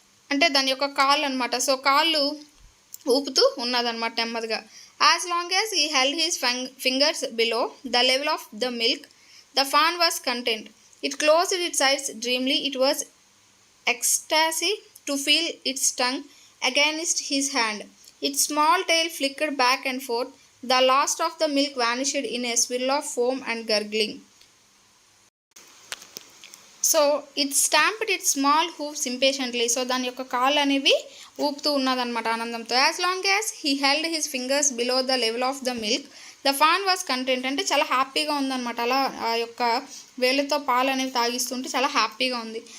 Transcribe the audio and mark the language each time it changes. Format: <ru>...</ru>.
<te>అంటే దాని యొక్క కాళ్ళు అనమాట. సో కాళ్ళు ఊపుతూ ఉన్నదన్నమాట నెమ్మదిగా.</te> <en>As long as he held his fingers below the level of the milk the fawn was content. It closed its eyes dreamily. It was ecstasy to feel its tongue against his hand. Its small tail flickered back and forth. The last of the milk vanished in a swirl of foam and gurgling.</en> <te>So</te> <en>It stamped it small hooves impatiently.</en> <te>So దాని యొక్క కాళ్ళు అనేవి ఊపుతూ ఉన్నదన్నమాట ఆనందంతో.</te> <en>As long as he held his fingers below the level of the milk the fawn was content.</en> <te>అంటే చాలా హ్యాపీగా ఉందన్నమాట, అలా ఆ యొక్క వేళ్ళతో పాలు అనేవి తాగిస్తుంటే చాలా హ్యాపీగా ఉంది.</te>